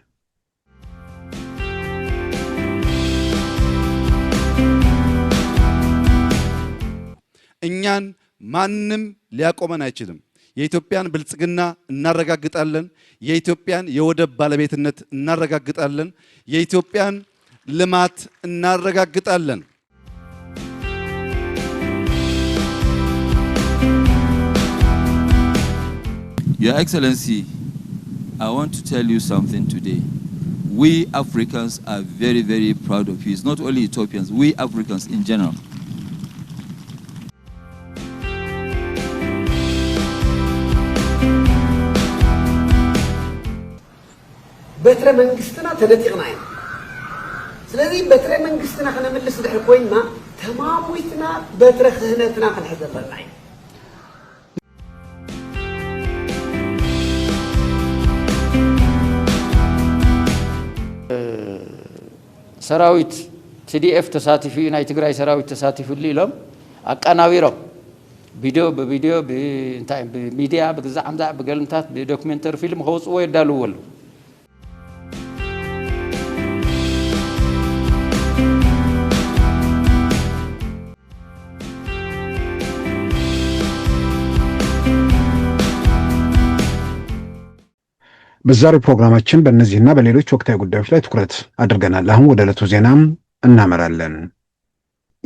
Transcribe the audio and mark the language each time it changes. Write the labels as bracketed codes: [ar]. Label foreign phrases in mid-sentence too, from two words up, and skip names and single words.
[am] እኛን ማንም ሊያቆመን አይችልም። የኢትዮጵያን ብልጽግና እናረጋግጣለን። የኢትዮጵያን የወደብ ባለቤትነት እናረጋግጣለን። የኢትዮጵያን ልማት እናረጋግጣለን። [en] Your Excellency, I want to tell you something today. We Africans are very, very proud of you. It's not only Ethiopians, we Africans in general. [ti] በትረ መንግስትና ተነጥቅና አይደል? ስለዚህ በትረ መንግስትና ከነመለስ ድሕር ኮይና ተማሙይትና በትረ ክህነትና ከነሕዘለና አይደል? ሰራዊት TDF ተሳትፊ ናይ ትግራይ ሰራዊት ተሳትፊ ኢሎም አቀናቢሮም ቪዲዮ በቪዲዮ በእንታይ በሚዲያ በግዛዕ አምዛዕ በገልምታት በዶክመንተሪ ፊልም ከውፅዎ ይዳልወሉ። [am] በዛሬው ፕሮግራማችን በእነዚህና በሌሎች ወቅታዊ ጉዳዮች ላይ ትኩረት አድርገናል። አሁን ወደ ዕለቱ ዜናም እናመራለን። በትላንትናው